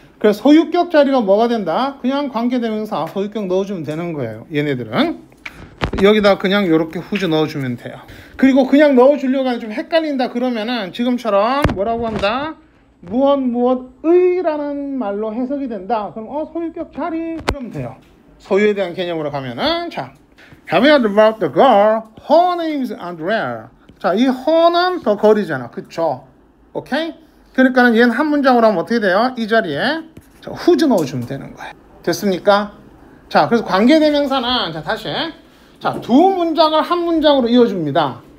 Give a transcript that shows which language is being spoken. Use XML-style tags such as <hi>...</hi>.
<ko>그래서 소유격 자리가 뭐가 된다? 그냥 관계대명사 소유격 넣어주면 되는 거예요. 얘네들은. 여기다 그냥 이렇게 후주 넣어주면 돼요. 그리고 그냥 넣어주려고 하면 좀 헷갈린다 그러면은 지금처럼 뭐라고 한다? 무엇의라는 말로 해석이 된다. 그럼 소유격 자리 그러면 돼요. 소유에 대한 개념으로 가면은 자,</ko> <en>have you heard about the girl? Her name is Andrea.</en> <ko>자, 이 her는 더 girl이잖아. 그쵸? 오케이? 그러니까는 얘는 한 문장으로 하면 어떻게 돼요? 이 자리에 자, 후주 넣어주면 되는 거예요. 됐습니까? 자, 그래서 관계대명사는 자, 다시 자, 두 문장을 한 문장으로 이어줍니다.</ko>